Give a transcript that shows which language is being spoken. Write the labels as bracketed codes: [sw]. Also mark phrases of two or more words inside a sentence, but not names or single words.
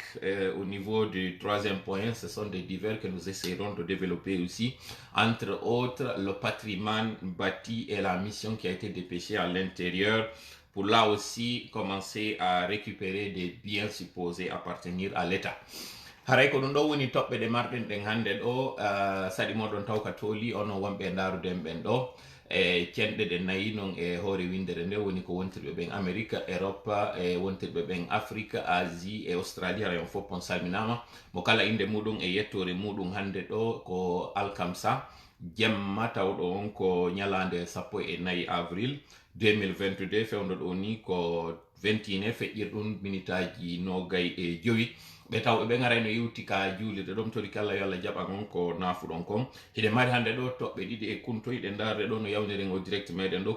[fr] Au niveau du troisième point, ce sont des divers que nous essaierons de développer aussi, entre autres le patrimoine bâti et la mission qui a été dépêchée à l'intérieur, pour là aussi commencer à récupérer des biens supposés appartenir à l'État. [ff] haray ko ɗum ɗo woni toɓɓe ɗe marɗen ɗen hannde ɗo saɗi moɗon taw ka tooli ono wonɓe daruden ɓen ɗo e cenɗe ɗe nayi noon e hoore windere nde woni ko wontirɓe ɓen Amérique, Europe, e wontirɓe ɓen Afrique, Asie e Australie. Haray on fof on salminama mo kala inde muɗum e yettore muɗum hannde ɗo ko alkamsa jemma tawɗo on ko ñalande 14 avril 2022 fewdo ɗo ni ko 21 feƴƴirɗum minitaji nogay e joyi ɓe tawɓe ɓe garayno yewti ka juulirde ɗon tori kala yo Allah jaɓa on ko nafuɗon kon hiɗe mari hannde ɗo toɓɓe ɗiɗi e kuntoyɗe darde ɗo no yawniren o direct meɗen ɗo ko